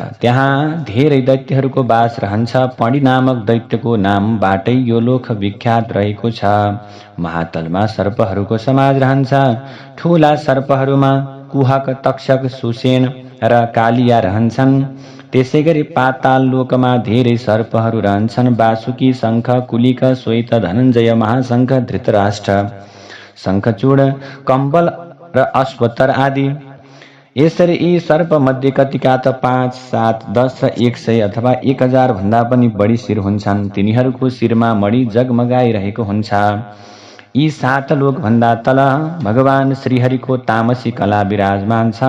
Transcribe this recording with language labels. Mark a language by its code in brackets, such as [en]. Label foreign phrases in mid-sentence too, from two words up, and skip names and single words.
[ne] त्यहाँ धेरै दैत्यहरूको बास रहन्छ। पणी नामक दैत्यको नामबाटै यो लोक विख्यात रहेको छ। महातलमा सर्पहरूको समाज रहन्छ। ठूला सर्पहरूमा कुहक, तक्षक, सुसेन र कालिया रहन्छन्। त्यसै गरी पाताल लोकमा धेरै सर्पहरू रहन्छन्: वासुकी, शंख, कुलिक, श्वेत, धनञ्जय, महाशंख, धृतराष्ट्र, शंखचूड, कम्बल र अश्वत्तर आदि। यसरी यी सर्प मध्ये कतिका त 5, 7, 10, 100 अथवा 1000 भन्दा पनि बढी शिर हुन्छन्। तिनीहरूको शिरमा मणि जगमगाइरहेको हुन्छ। यी 7 लोक भन्दा तल भगवान श्रीहरिको तामसी कला विराजमान छ।